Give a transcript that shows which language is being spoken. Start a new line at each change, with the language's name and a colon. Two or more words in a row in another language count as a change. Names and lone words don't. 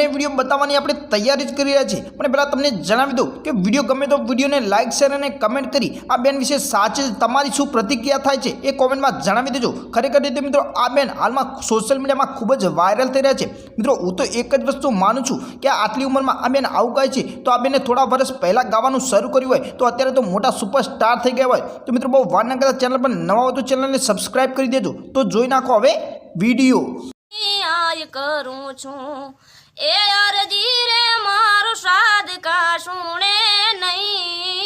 Gujarati: વિડીયો બતાવવાની આપણે તૈયારી જ કરી રહ્યા છીએ પણ પહેલાં તમને જણાવી દઉં કે વિડીયો ગમે તો વિડીયોને લાઇક શેર અને કમેન્ટ કરી આ બેન વિશે સાચે તમારી શું પ્રતિક્રિયા થાય છે એ કોમેન્ટમાં જણાવી દેજો ખરેખર રીતે મિત્રો આ બેન હાલમાં સોશિયલ મીડિયામાં ખૂબ જ વાયરલ થઈ રહ્યા છે મિત્રો હું તો એક જ વસ્તુ માનું છું કે આટલી ઉંમરમાં આ બેન આવું ગાય છે તો આ બેને થોડા વર્ષ પહેલાં ગાવાનું શરૂ કર્યું હોય તો અત્યારે તો મોટા સુપરસ્ટાર થઈ ગયા હોય તો મિત્રો બહુ વાર ના કરતા ચેનલ પર નવા હોય તો ચેનલને સબસ્ક્રાઇબ કરી દેજો તો જોઈ નાખો હવે વિડીયો
Rajasthani: करूं छू ए अरजी रे मारो साध का सुने नहीं